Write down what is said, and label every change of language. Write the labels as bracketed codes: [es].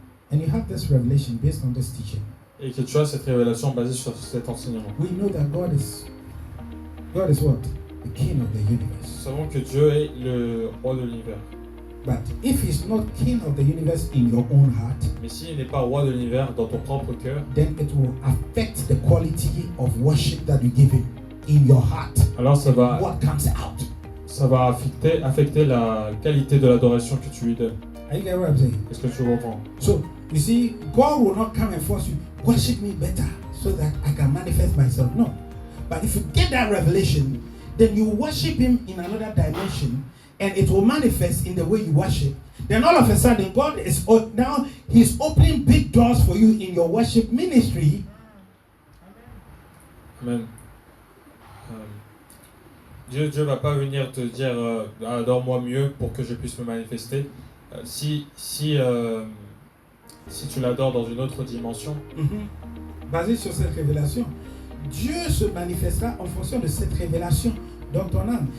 [en] And you have this revelation based on this teaching. [fr] et que tu as cette révélation basée sur cet enseignement. [en] We know that God is what? The king of the [fr] Nous [en] universe. [fr] savons que Dieu est le roi de l'univers. [en] But if he's not king of the universe in your own heart, [fr] Mais s'il n'est pas roi de l'univers dans ton propre cœur, [en] then it will affect the quality of worship that you give him in your heart. [fr] alors ça va affecter la qualité de l'adoration que tu lui donnes. [en] Are you getting what I'm saying? [fr] Est-ce que tu comprends? [en] So, you see, God will not come and force you, worship me better so that I can manifest myself. No. But if you get that revelation, then you worship him in another dimension, and it will manifest in the way you worship. Then all of a sudden, God is now he's opening big doors for you in your worship ministry. Amen. [fr] Dieu va pas venir te dire adore-moi mieux pour que je puisse me manifester. Si tu l'adores dans une autre dimension, basé sur cette révélation, Dieu se manifestera en fonction de cette révélation dans ton âme.